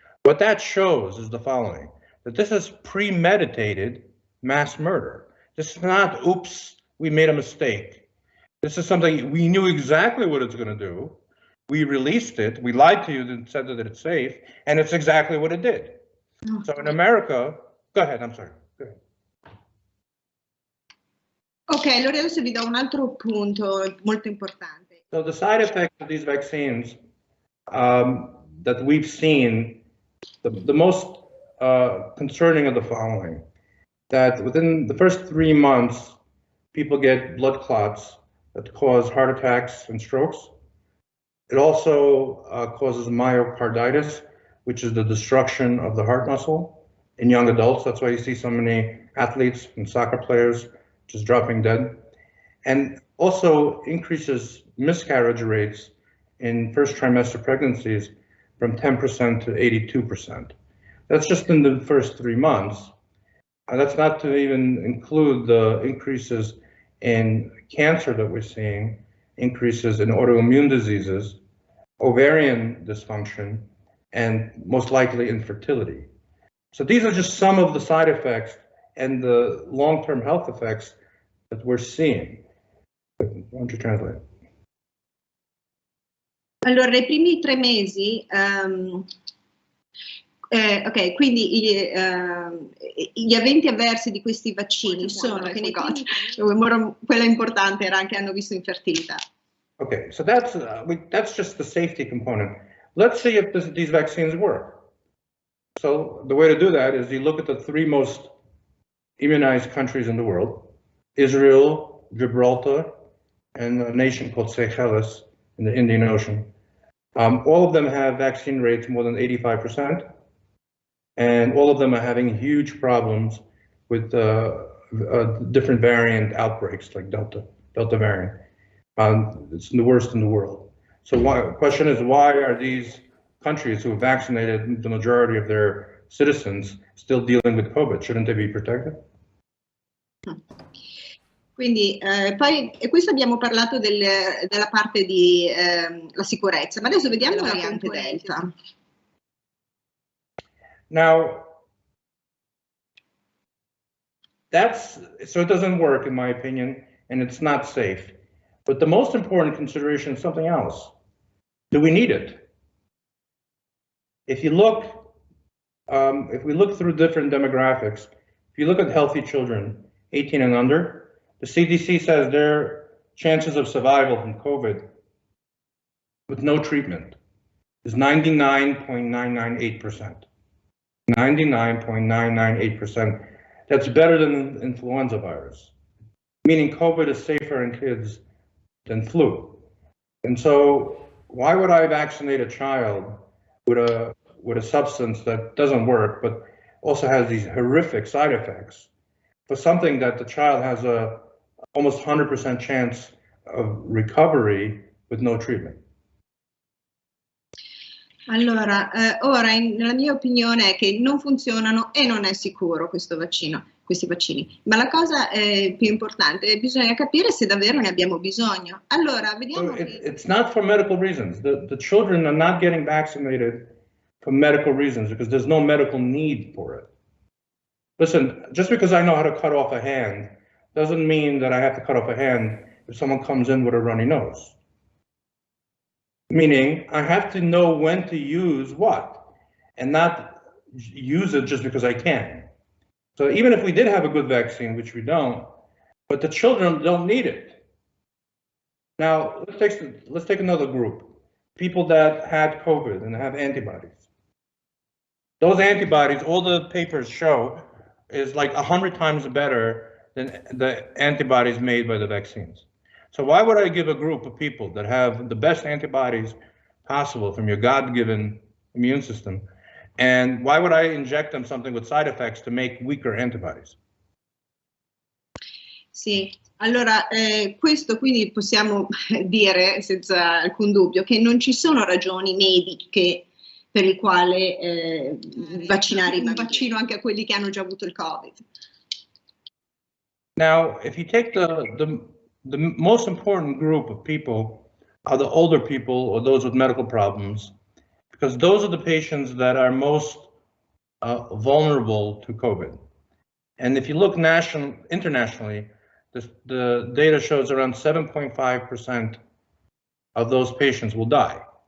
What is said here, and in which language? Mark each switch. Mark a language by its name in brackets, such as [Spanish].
[English] What that shows is the following, that this is premeditated mass murder. This is not, oops, we made a mistake. This is something we knew exactly what it's going to do. We released it, we lied to you and said that it's safe, and it's exactly what it did. So in America, go ahead, I'm sorry. Go ahead. [Italian] Ok, allora adesso vi do un altro punto molto importante. [English] So the side effects of these vaccines that we've seen, the most concerning of the following, that within the first 3 months, people get blood clots that cause heart attacks and strokes. It also causes myocarditis, which is the destruction of the heart muscle in young adults. That's why you see so many athletes and soccer players just dropping dead. And also increases miscarriage rates in first trimester pregnancies from 10% to 82%. That's just in the first 3 months. And that's not to even include the increases in cancer that we're seeing, increases in autoimmune diseases, ovarian dysfunction, and most likely infertility. So these are just some of the side effects and the long-term health effects that we're seeing. Why don't you translate? [Italian] Allora, i primi 3 mesi, ok, quindi gli eventi avversi di questi vaccini sono che nei primi, quella importante era anche hanno visto infertilità. [English] Okay, so that's just the safety component. Let's see if these vaccines work. So the way to do that is you look at the 3 most immunized countries in the world: Israel, Gibraltar, and a nation called Seychelles in the Indian Ocean. All of them have vaccine rates more than 85%, and all of them are having huge problems with different variant outbreaks like Delta variant. It's the worst in the world. So the question is, why are these countries who have vaccinated the majority of their citizens still dealing with COVID? Shouldn't they be protected? [Italian] Quindi poi e questo abbiamo parlato della parte di la sicurezza, ma adesso vediamo la variante Delta. [English] Now, so it doesn't work in my opinion, and it's not safe. But the most important consideration is something else. Do we need it? If you look, if we look through different demographics, if you look at healthy children, 18 and under, the CDC says their chances of survival from COVID with no treatment is 99.998%. 99.998%. That's better than influenza virus, meaning COVID is safer in kids than flu. And so why would I vaccinate a child with a substance that doesn't work, but also has these horrific side effects, for something that the child has a almost 100% chance of recovery with no treatment? [Italian] Allora, ora la mia opinione è che non funzionano e non è sicuro questi vaccini, ma la cosa più importante è bisogna capire se davvero ne abbiamo bisogno. Allora, vediamo. [English] So it's not for medical reasons. The children are not getting vaccinated for medical reasons because there's no medical need for it. Listen, just because I know how to cut off a hand doesn't mean that I have to cut off a hand if someone comes in with a runny nose. Meaning, I have to know when to use what, and not use it just because I can. So even if we did have a good vaccine, which we don't, but the children don't need it. Now, let's take another group. People that had COVID and have antibodies. Those antibodies, all the papers show, is like 100 times better than the antibodies made by the vaccines. So why would I give a group of people that have the best antibodies possible from your God-given immune system, and why would I inject them something with side effects to make weaker antibodies? [Italian] Sì, allora questo quindi possiamo dire senza alcun dubbio che non ci sono ragioni mediche per il quale vaccinare un vaccino anche a quelli che hanno già avuto il Covid. [English] Now, if you take the most important group of people are the older people or those with medical problems, because those are the patients that are most vulnerable to COVID. And if you look internationally, the data shows around 7.5% of those patients will die.